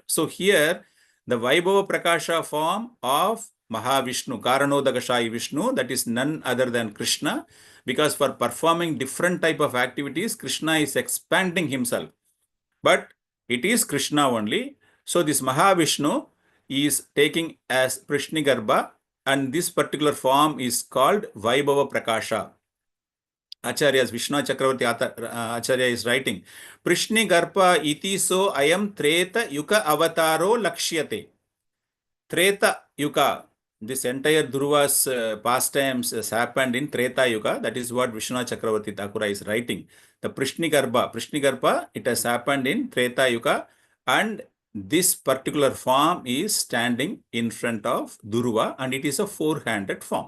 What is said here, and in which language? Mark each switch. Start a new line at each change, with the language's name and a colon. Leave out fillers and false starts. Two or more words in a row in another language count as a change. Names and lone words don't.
English: So here the Vaibhava Prakasha form of Mahavishnu, Karanodakashayi Vishnu, that is none other than Krishna, because for performing different type of activities, Krishna is expanding himself. But It is Krishna only. So this Mahavishnu is taking as Prishnigarbha, and this particular form is called Vaibhava Prakasha. Acharya's Vishnu Chakravarti Acharya is writing,
Sanskrit: पृश्निगर्भ इति सो अयं त्रेता युग अवतारो लक्ष्यते.
English: Treta Yuga, this entire Dhruva's pastimes has happened in Treta Yuga. That is what Vishnu Chakravarti Thakura is writing. The Prishnigarbha, it has happened in Treta Yuga, and this particular form is standing in front of Dhruva, and it is a four-handed form.